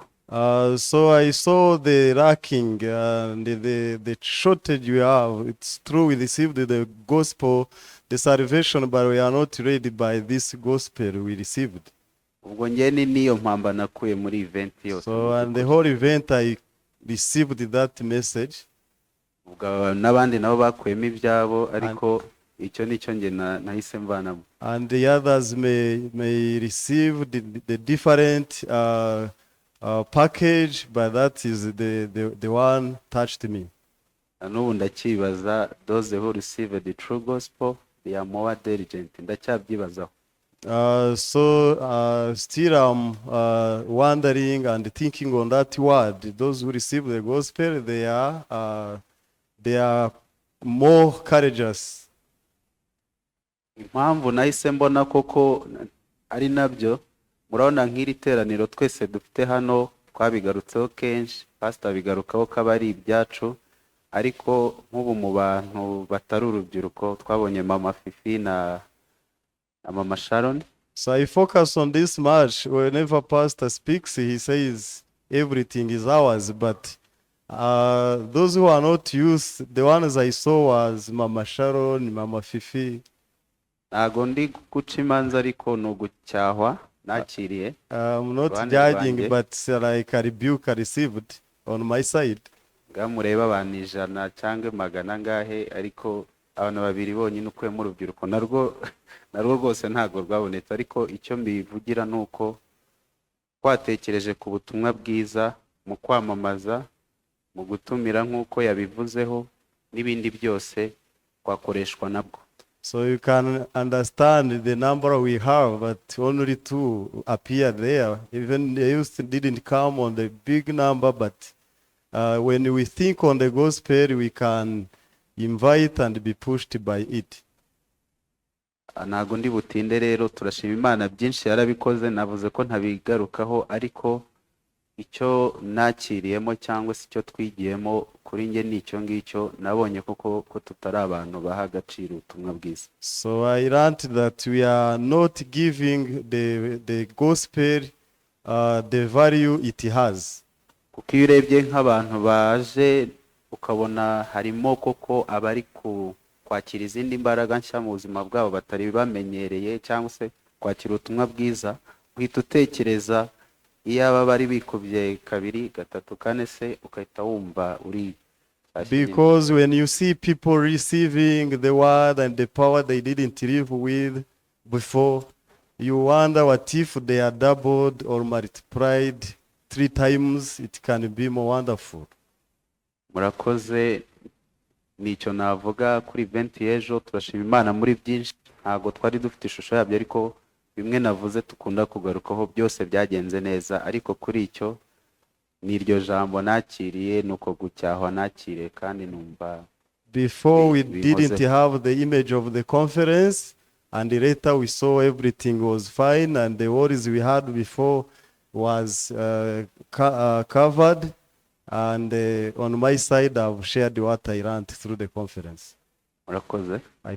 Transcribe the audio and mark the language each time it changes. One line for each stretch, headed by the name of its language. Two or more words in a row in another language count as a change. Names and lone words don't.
English: So I saw the lacking and the shortage we have. It's true we received the gospel, the salvation, but we are not ready by this gospel we received.
Kinyarwanda: Ubwo njye niyo mpamba nakuye muri event yose.
English: So and the whole event I received that message.
Kinyarwanda: Ubwo n'abandi nabo bakuyemo ibyabo, ariko icyo nicyo nge nahise mvanamo.
English: And the others may receive the different package, but that is the one touched me.
Kinyarwanda: N'ubu ndacyibaza,
English: those who receive the true gospel, they are more diligent.
Kinyarwanda: Ndacyabyibazaho.
English: So still I'm wondering and thinking on that word. Those who receive the gospel, they are more courageous.
Kinyarwanda: Impamvu nahise mbona koko ari nabyo, murabona nk'iri teraniro twese dufite hano twabigarutseho kenshi, pastor bigarukaho ko ari ibyacu, ariko nk'ubu mu bantu batari urubyiruko twabonye mama Fifi na mama Sharon.
English: So I focus on this much. Whenever pastor speaks, he says everything is ours, but those who are not youth, the ones I saw was mama Sharon, mama Fifi.
Kinyarwanda: Ntago ndi guca imanza ariko ni ugucyahwa nakiriye.
English: I'm not judging, but like a rebuke I received on my side.
Kinyarwanda: Mureba abantu 100 cyangwa 100 ngahe, ariko abantu babiri bonyine ukuyemo urubyiruko narwo rwose ntago rwabonetse. Ariko icyo mbivugira nuko twatekereje ku butumwa bwiza, mu kwamamaza, mu gutumira nk'uko yabivuzeho, n'ibindi byose twakoreshwa nabwo.
English: So you can understand the number we have, but only 2 appear there. Even the youth didn't come on the big number, but when we think on the gospel, we can invite and be pushed by it.
Kinyarwanda: Ntago ndi butinde rero, turashima Imana byinshi yarabikoze, navuze ko ntabigarukaho, ariko icyo nakiriyemo cyangwa se icyo twigiyemo kuri nge nicyo ngicyo, nabonye koko ko tutari abantu baha agaciro ubutumwa bwiza.
English: So I learned that we are not giving the gospel the value it has.
Kinyarwanda: Kuko iyo urebye nk'abantu baje ukabona harimo koko abari kwakira izindi mbaraga nshya mu buzima bwabo batari bamenyereye, cyangwa se kwakira ubutumwa bwiza, uhita utekereza iyo aba bari bikubye 2, 3, 4 se ukahita wumva uri.
English: Because when you see people receiving the word and the power they didn't live with before, you wonder what if they are doubled or multiplied 3 times, it can be more wonderful.
Kinyarwanda: Murakoze, nicyo navuga kuri event y'ejo. Turashima Imana muri byinshi, ntago twari dufite ishusho yabyo, ariko bimwe navuze tukunda kugarukaho byose byagenze neza. Ariko kuri icyo niryo jambo nakiriye, nuko gucyahwa nakiriye kandi numva.
English: Before we didn't have the image of the conference, and later we saw everything was fine, and the worries we had before was covered. And on my side, I've shared what I learned through the conference.